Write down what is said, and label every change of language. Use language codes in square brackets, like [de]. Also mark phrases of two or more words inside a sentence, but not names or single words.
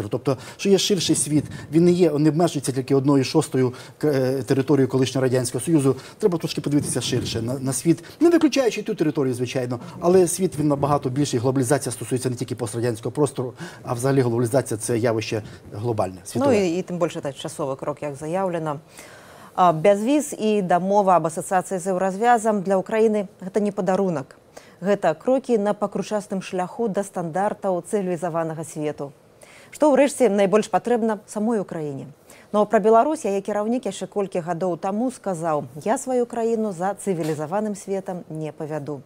[uk] Тобто, що є ширший світ, він не обмежується тільки 1/6 територією колишнього Радянського Союзу. Треба трошки подивитися ширше на світ, не виключаючи ту територію, звичайно, але світ він набагато більший. Глобалізація стосується не тільки пострадянського простору, а взагалі глобалізація – це явище глобальне, світове. Ну і тим більше часовий крок, як заявлено. [be] Бязвіз і дамова аб асацыяцыі з еўразвязам для Украіны – гэта не падарунак. Гэта крокі на пакручастым шляху да стандартаў цывілізаванага свету. Што, ўрэшце, найбольш патрэбна самой Украіне. Но пра Беларусь яе кіраўнік яшчэ колькі гадоў таму сказаў: «Я сваю краіну за цывілізаваным светам не павяду».